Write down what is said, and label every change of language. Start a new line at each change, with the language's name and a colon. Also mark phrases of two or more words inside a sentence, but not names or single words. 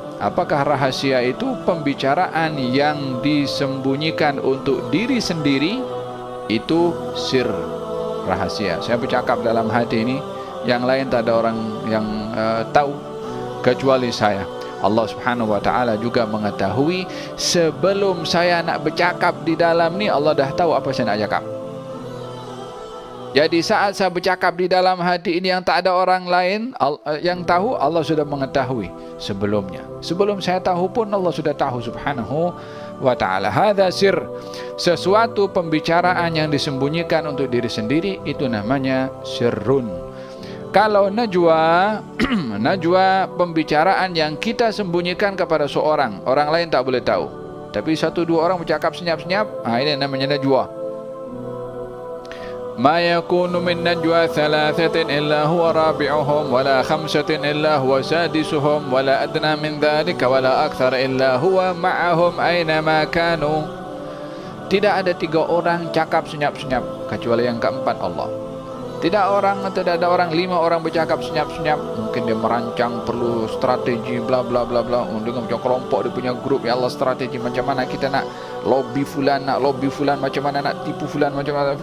Malay: Apakah rahasia itu? Pembicaraan yang disembunyikan untuk diri sendiri, itu sir, rahasia. Saya bercakap dalam hati ini, yang lain tak ada orang yang tahu kecuali saya. Allah
Arabic: سبحانه وتعالى
Malay: juga mengetahui sebelum saya nak bercakap di dalam ni, Allah dah tahu apa saya nak cakap. Jadi saat saya bercakap di dalam hati ini yang tak ada orang lain yang tahu, Allah sudah mengetahui sebelumnya. Sebelum saya tahu pun Allah sudah tahu
Arabic: سبحانه وتعالى. هذا سر,
Malay: sesuatu pembicaraan yang disembunyikan untuk diri sendiri, itu namanya sirrun. Kalau najwa, najwa pembicaraan yang kita sembunyikan kepada orang lain tak boleh tahu, tapi 1-2 orang bercakap senyap-senyap, ini namanya najwa.
Arabic: ما يكون من نجوى 3 إلا هو رابعهم ولا 5 إلا هو سادسهم ولا أدنى من ذلك ولا أكثر إلا هو معهم أينما كانوا.
Malay: Tidak ada 3 orang cakap senyap-senyap kecuali yang keempat Allah. Tidak ada orang 5 orang bercakap senyap-senyap. Mungkin dia merancang perlu strategi bla bla bla bla, dengan macam kelompok dia punya grup,
Arabic: يا الله,
Malay: strategi macam mana kita nak lobby fulan, macam mana nak tipu fulan, macam mana.